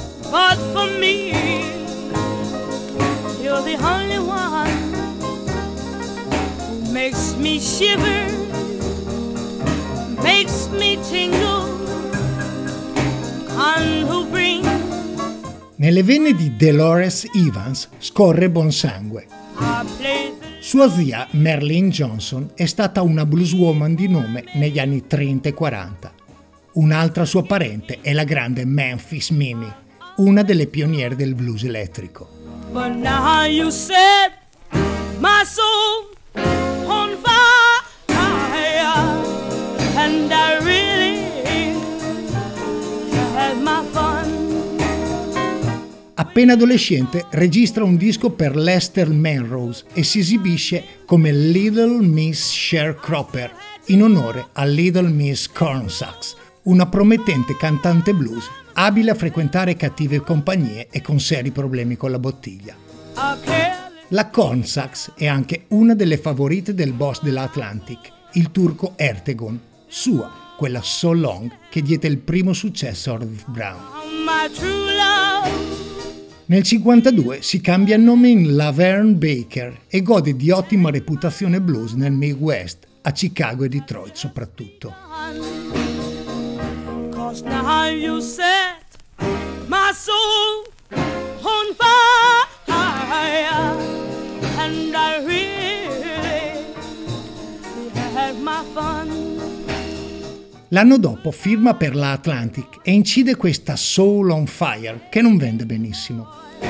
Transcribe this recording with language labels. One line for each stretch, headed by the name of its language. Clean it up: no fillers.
English: But for me, you're the only one who makes me shiver, makes me tingle, and who brings.
Italian: Nelle vene di Dolores Evans scorre buon sangue. Sua zia Marlene Johnson è stata una blueswoman di nome negli anni 30 e 40. Un'altra sua parente è la grande Memphis Minnie, una delle pioniere del blues elettrico.
English: But now you set my soul on fire, and I really had my fun.
Italian: Appena adolescente registra un disco per Lester Melrose e si esibisce come Little Miss Sharecropper in onore a Little Miss Cornsacks, una promettente cantante blues abile a frequentare cattive compagnie e con seri problemi con la bottiglia. La Cornsacks è anche una delle favorite del boss dell'Atlantic, il turco Ertegun, sua quella So Long che diede il primo successo a Ruth Brown. Nel 52 si cambia nome in Laverne Baker e gode di ottima reputazione blues nel Midwest, a Chicago e Detroit soprattutto.
English: Now you set my soul on fire, and I really had my fun.
Italian: L'anno dopo firma per la Atlantic e incide questa Soul on Fire che non vende benissimo.